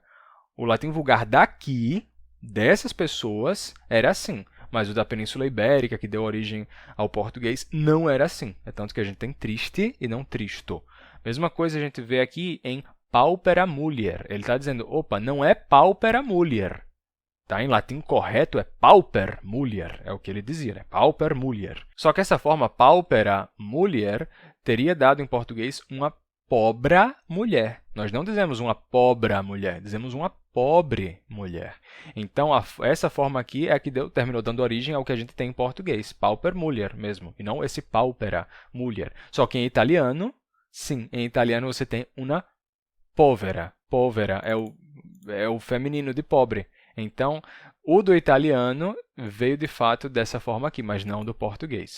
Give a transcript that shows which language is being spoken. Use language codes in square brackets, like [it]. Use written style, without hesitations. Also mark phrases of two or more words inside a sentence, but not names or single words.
[pt] O latim vulgar daqui, dessas pessoas, era assim. Mas o da Península Ibérica, que deu origem ao português, não era assim. É tanto que a gente tem triste e não tristo. Mesma coisa a gente vê aqui em [la] paupera mulier. [pt] Ele está dizendo, opa, não é [la] paupera mulier. [pt] Tá? Em latim correto é [la] pauper mulier, [pt] é o que ele dizia, né? [la] Pauper mulier. [pt] Só que essa forma [la] paupera mulier [pt] teria dado em português uma pobra mulher. Nós não dizemos uma pobra mulher, dizemos uma pobre mulher. Então, essa forma aqui é a que terminou dando origem ao que a gente tem em português, [la] pauper mulier [pt] mesmo, e não esse [la] paupera mulier. [pt] Só que em italiano, sim, em italiano você tem uma povera. Povera é o feminino de pobre. Então, o do italiano veio de fato dessa forma aqui, mas não do português.